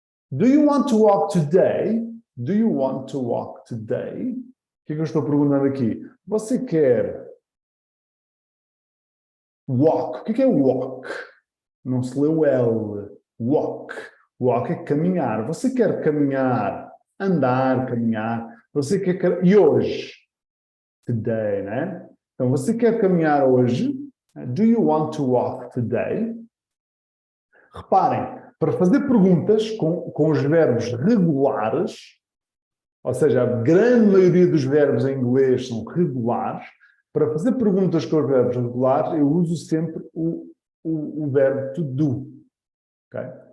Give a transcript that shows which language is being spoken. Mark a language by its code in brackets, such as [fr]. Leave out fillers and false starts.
[en] Do you want to walk today? Do you want to walk today? [pt] O que é que eu estou perguntando aqui? Você quer walk? O que é walk? Não se lê o L. Walk. Walk é caminhar. Você quer caminhar, andar, caminhar. Você quer... E hoje? Today, né? Então, você quer caminhar hoje? [en] Do you want to walk today? [pt] Reparem, para fazer perguntas com os verbos regulares, ou seja, a grande maioria dos verbos em inglês são regulares, para fazer perguntas com os verbos regulares, eu uso sempre o verbo to do. Okay?